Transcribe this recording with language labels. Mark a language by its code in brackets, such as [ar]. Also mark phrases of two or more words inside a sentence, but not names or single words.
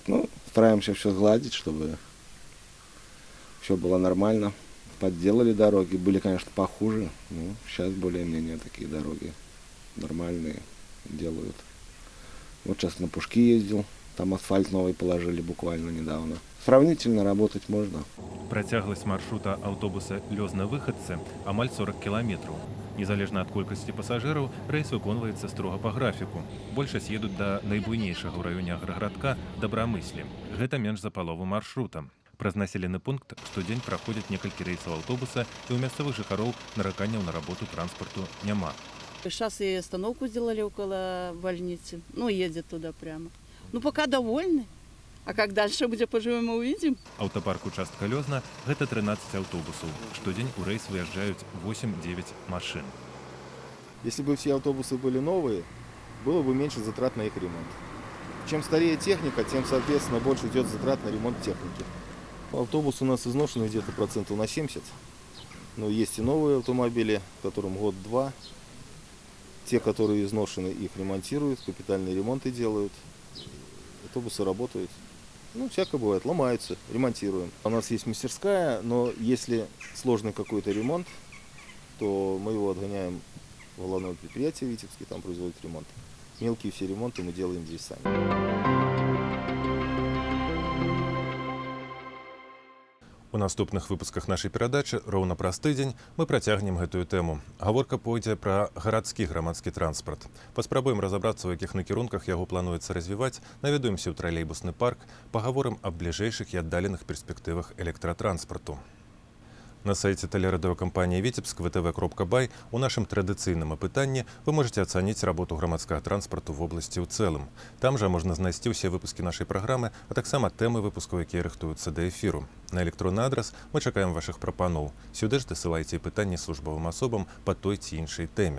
[ru] Ну, стараемся все сгладить, чтобы все было нормально. Подделали дороги. Были, конечно, похуже. Ну, сейчас более-менее такие дороги нормальные делают. Вот сейчас на Пушки ездил. Там асфальт новый положили буквально недавно. Сравнительно работать можно. [be] Працягласць маршрута аўтобуса «Лёзна-выхадцы» амаль 40 кіламетраў. Незалежна ад колькасці пасажыраў, рэйс выконваецца строга па графіку. Большасць едуць да найбуйнейшага ў раёне аграгарадка Дабрамыслі. Гэта менш за палову маршрута. Праз населены пункт штодзень праходзяць некалькі рэйсаў аўтобуса, і ў мясцовых жыхароў нараканняў на работу транспарту няма. [ru] Сейчас и остановку сделали около больницы. Ну, едет туда прямо. Ну, пока довольны. А как дальше будет, поживем, мы увидим. [be] Аўтапарк участка Лёзна – гэта 13 аўтобусаў. Штодзень у рэйс выязджаюць 8-9 машын. [ru] Если бы все автобусы были новые, было бы меньше затрат на их ремонт. Чем старее техника, тем, соответственно, больше идет затрат на ремонт техники. Автобус у нас изношенный где-то процентов на 70. Но есть и новые автомобили, которым год-два. Те, которые изношены, их ремонтируют, капитальные ремонты делают. Автобусы работают. Ну, всякое бывает, ломаются, ремонтируем. У нас есть мастерская, но если сложный какой-то ремонт, то мы его отгоняем в главное предприятие Витебске, там производят ремонт. Мелкие все ремонты мы делаем здесь сами. [be] У наступных выпусках нашай перадачы роўна праз тыдзень мы працягнем гэтую тэму. Гаворка пойдзе пра гарадскі грамадскі транспарт. Паспрабуем разабрацца, у якіх накірунках яго плануецца развіваць, наведаемся ў тралейбусны парк, пагаворым аб бліжэйшых і аддаленых перспектывах электратранспарту. На сайце тэлерадыёкампаніі «Віцебск» vtv.by у нашым традыцыйным апытанні вы можете ацаніць работу грамадскага транспарту в обласці ў цэлым. Там жа можна знайсці ўсе выпускі нашай праграмы, а таксама тэмы выпускаў, якія рыхтуюцца да эфіру. На электронны адрас мы чакаем вашых прапаноў. Сюды ж дасылайце пытанні службовым асобам па той ці іншай тэме.